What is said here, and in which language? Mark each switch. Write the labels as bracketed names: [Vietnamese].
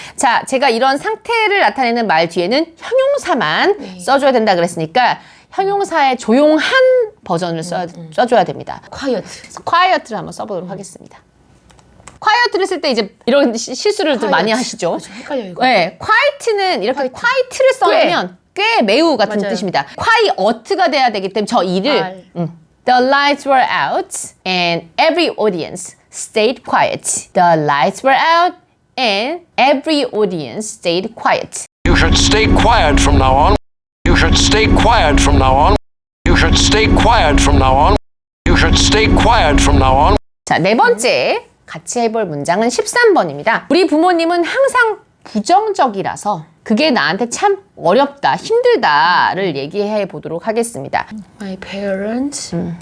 [Korean] 자, 제가 이런 상태를 나타내는 말 뒤에는 형용사만 써줘야 된다 그랬으니까 형용사의 조용한 버전을 써줘야 됩니다. quiet를 한번 써보도록 하겠습니다. quiet를 쓸 때 이제 이런 실수를 좀 많이 하시죠. 헷갈려 이거. 네, quiet는 이렇게 quiet를 써놓으면 꽤 매우 같은 맞아요. 뜻입니다. quiet가 돼야 되기 때문에 저 이를 [English] The lights were out and every audience stayed quiet. The lights were out and every audience stayed quiet. You should stay quiet from now on. You should stay quiet from now on. You should stay quiet from now on. You should stay quiet from now on. [Korean] 자, 네 번째 같이 해볼 문장은 13번입니다. 우리 부모님은 항상 부정적이라서 그게 나한테 참 어렵다, 힘들다를 얘기해 보도록 하겠습니다. [English] My parents.